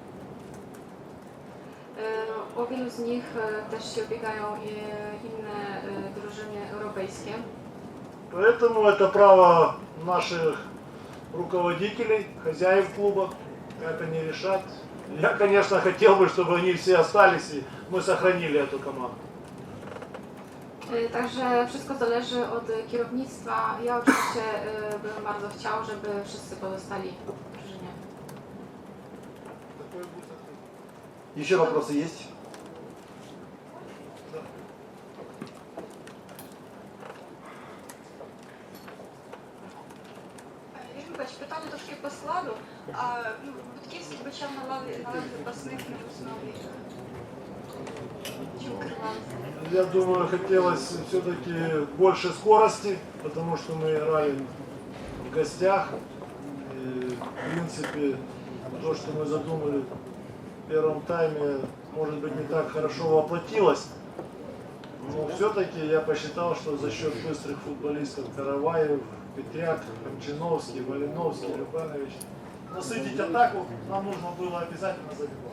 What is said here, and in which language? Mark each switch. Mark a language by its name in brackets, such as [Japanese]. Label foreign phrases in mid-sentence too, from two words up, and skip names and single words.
[Polish] O wielu z nich też się ubiegają inne drużyny europejskie. [Russian] Поэтому это право наших руководителей, хозяев клуба, как они решат. Я, конечно, хотел бы, чтобы они все остались и мы сохранили эту команду. [Polish] Także wszystko zależy od kierownictwa. Ja oczywiście bym bardzo chciał, żeby wszyscy pozostali w drużynie. [Russian] Такой будет ответ. Еще вопросы есть? Да. [Ukrainian] Юрій Миколаївич, питання трошки по складу. Будківський почав на лаві запасних на основі. Чому керувалися? [Russian] Я думаю, хотелось все-таки больше скорости, потому что мы играли в гостях. И, в принципе, то, что мы задумали в первом тайме, может быть, не так хорошо воплотилось. Но все-таки я посчитал, что за счет быстрых футболистов Караваев, Петряк, Кончиновский, Валиновский, Любанович, насытить атаку нам нужно было обязательно забивать.